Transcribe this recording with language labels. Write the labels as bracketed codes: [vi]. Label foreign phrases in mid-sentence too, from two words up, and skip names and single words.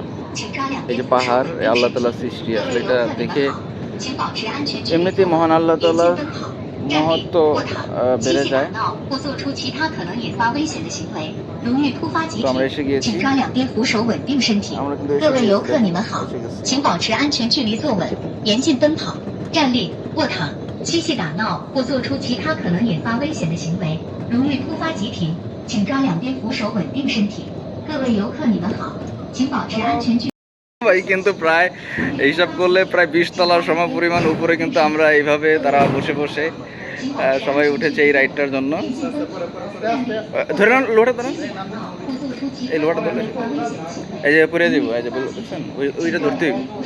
[bn] এই যে পাহাড়, আল্লাহ তাআলার সৃষ্টি, আসলে এটা দেখে এমনিতেই মহান আল্লাহ তাআলার মহত্ব বেড়ে যায়। তো আমরা এসে গিয়েছি, আমরা কিন্তু [zh] 各位游客，你们好，请保持安全距离坐稳，严禁奔跑、站立、卧躺、嬉戏打闹或做出其他可能引发危险的行为，容易突发急停，请抓两边扶手稳定身体。各位游客，你们好，请保持安全距。 [bn] ভাই কিন্তু প্রায় হিসাব করলে প্রায় 20 তলার সম পরিমাণ উপরে কিন্তু আমরা এইভাবে তারা বসে বসে সবাই উঠেছে এই রাইডটার জন্য। ধরে না লোটা, ধরেন এই লোটা ধরলে এই যে পরে দিব, এই যে বুঝছেন ওইটা ধরতে হইব।